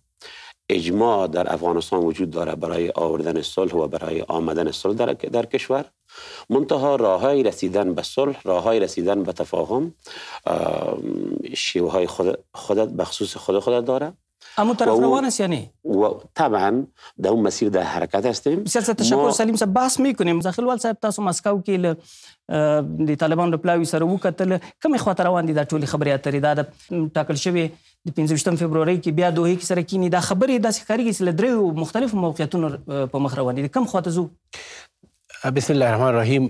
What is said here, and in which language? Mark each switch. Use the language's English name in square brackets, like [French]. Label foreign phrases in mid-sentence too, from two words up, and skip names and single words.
[Persian] اجماع در افغانستان وجود داره برای آوردن صلح و برای آمدن صلح در کشور. منتها راههای رسیدن به صلح، راههای رسیدن به تفاهم، شیوه های خودت بخصوص خودت داره. اما طرف روان است یعنی؟ و طبعا در اون مسیر در حرکت هستیم. بسیار تشکر. سلیم صاحب، بحث میکنیم. [Pashto] زاخلوال صاحب، تاسو مسکو کې له د طالبانو له پلاوي سره وکتل، کومې خواته روان دي دا ټولې خبرې اترې؟ دا د ټاکل شوې د 15 فبرورۍ کې بیا دوحې کې سره کینی، دا خبرې داسې ښکارېږي چې له دریو مختلفو موقعیتونو په مخ روان دي. کوم خواته ځو؟ [Arabic] بسم الله الرحمن الرحیم.